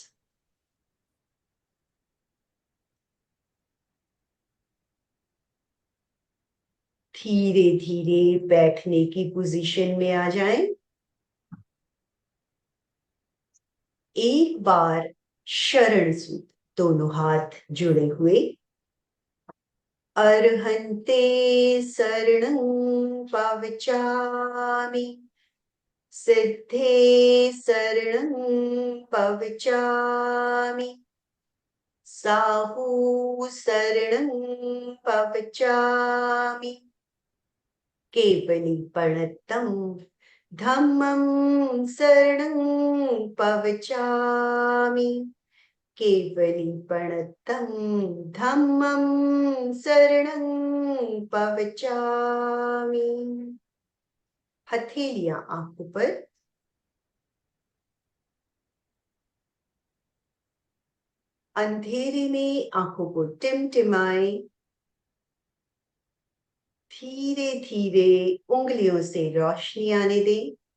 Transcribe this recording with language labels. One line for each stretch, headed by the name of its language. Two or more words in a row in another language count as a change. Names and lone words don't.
Hindi: धीरे धीरे बैठने की पोजीशन में आ जाएं। एक बार शरण सूत्र, दोनों हाथ जुड़े हुए।
Prakrit languages: अर्हन्ते शरणं पवचामि, सिद्धे शरणं पवचामि, साहू शरणं पवचामि, केवलीपणतं धम्मं शरणं पवचामि, केवलीपणतं धम्मं शरणं पवचामि।
Hindi: हथेलियां आंखों पर। अंधेरे में आंखों को टिमटिमाएं। धीरे धीरे उंगलियों से रोशनी आने दें।